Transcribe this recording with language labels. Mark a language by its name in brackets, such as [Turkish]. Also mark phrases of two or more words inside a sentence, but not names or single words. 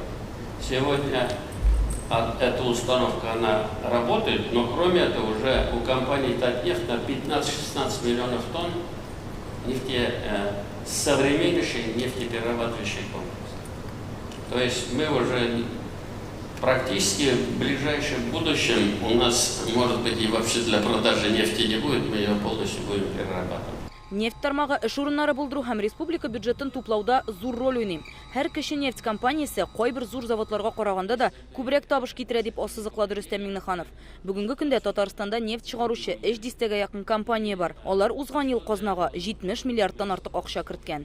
[Russian] Сегодня эта установка, она работает, но кроме этого уже у компании Татнефть на 15-16 миллионов тонн современнейший нефтеперерабатывающий комплекс. То есть мы уже практически в ближайшем будущем у нас, может быть, и вообще для продажи нефти не будет, мы ее полностью будем перерабатывать. [Tatar] Нефть тармагы эш урыннары булдыру һәм республика бюджетын туплауда зур роль уйный. Һәр кеше нефть компаниясе кайбер зур заводларга караганда да күбрәк табыш китерә дип ассызыклады Рөстәм Миңнеханов. Бүгенге көндә Татарстанда нефть чыгаручы 3 дистәгә якын компания бар. Алар узган ел казнага 70 миллиардтан артык акча керткән.